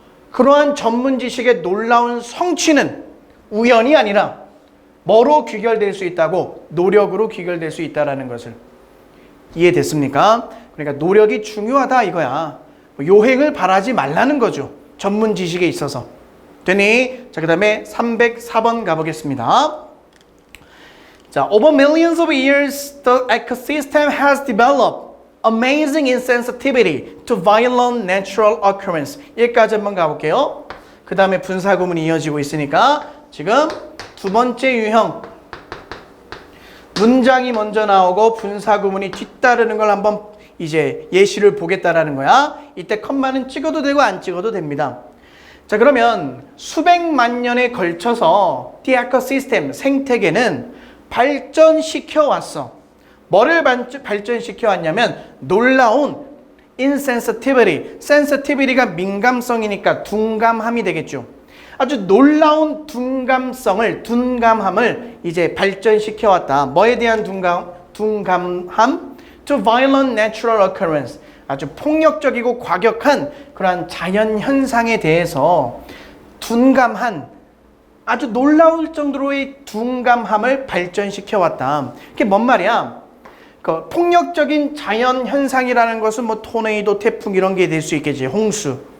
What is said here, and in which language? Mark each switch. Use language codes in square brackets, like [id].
[ko] 그러한 전문 지식의 놀라운 성취는 우연이 아니라 뭐로 귀결될 수 있다고? 노력으로 귀결될 수 있다는 것을. 이해됐습니까? 그러니까 노력이 중요하다 이거야. 요행을 바라지 말라는 거죠. 전문 지식에 있어서. 되니? 자, 그 다음에 304번 가보겠습니다. [en] 자, over millions of years, the ecosystem has developed amazing insensitivity to violent natural occurrence. [ko] 여기까지 한번 가볼게요. 그 다음에 분사구문이 이어지고 있으니까 지금 두 번째 유형. 문장이 먼저 나오고 분사구문이 뒤따르는 걸 한번 이제 예시를 보겠다라는 거야. 이때 컴마는 찍어도 되고 안 찍어도 됩니다. 자, 그러면 수백만 년에 걸쳐서 [en] the ecosystem, [ko] 생태계는 발전시켜 왔어. 뭐를 발전시켜 왔냐면 놀라운 insensitivity. sensitivity가 민감성이니까 둔감함이 되겠죠. 아주 놀라운 둔감함을 이제 발전시켜 왔다. 뭐에 대한 둔감함? [en] To violent natural occurrence. [ko] 아주 폭력적이고 과격한 그러한 자연 현상에 대해서 둔감한, 아주 놀라울 정도로의 둔감함을 발전시켜 왔다. 그게 뭔 말이야? 그 폭력적인 자연 현상이라는 것은 뭐 토네이도, 태풍 이런 게 될 수 있겠지. 홍수.